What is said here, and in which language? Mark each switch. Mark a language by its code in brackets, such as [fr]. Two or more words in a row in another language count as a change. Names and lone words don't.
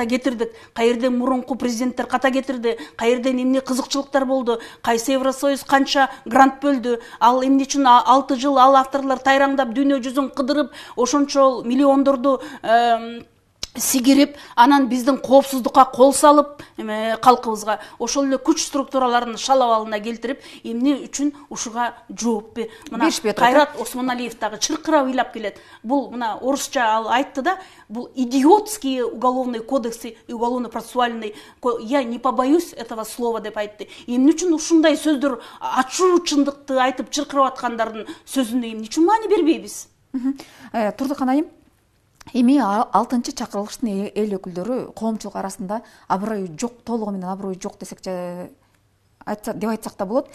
[ky] кетирдик, кайерден мурунку президенттер ката кетирди, кайерден эмне кызыкчылыктар болду, кайсы Евросоюз канча грант бөлдү, ал эмне үчүн 6 жыл ал авторлор тайраңдап дүйнө жүзүн кыдырып, ошончо миллиондорду сигирип, анан биздин коопсуздукка кол салып, калкыбызга ошол эле күч структураларын шалабалына келтирип, эмне үчүн ушуга жооп мына Кайрат Осмоналиев дагы чыркырап ыйлап келет. Бул мына орусча ал айтты да, бул [ru] идиотские уголовные кодексы, уголовно-процессуальный, я не побоюсь этого слова [ky] деп айтты. Эмне үчүн ушундай сөздөр ачуу чындыкты айтып чыркырап аткандардын сөзүнө эмне үчүн маани бербейбиз? Турдукан айым, эми 6 чакырылыштын эл өкүлдөрү коомчулук арасында аброю жок, толугу менен аброю жок десек деп айтсак да болот.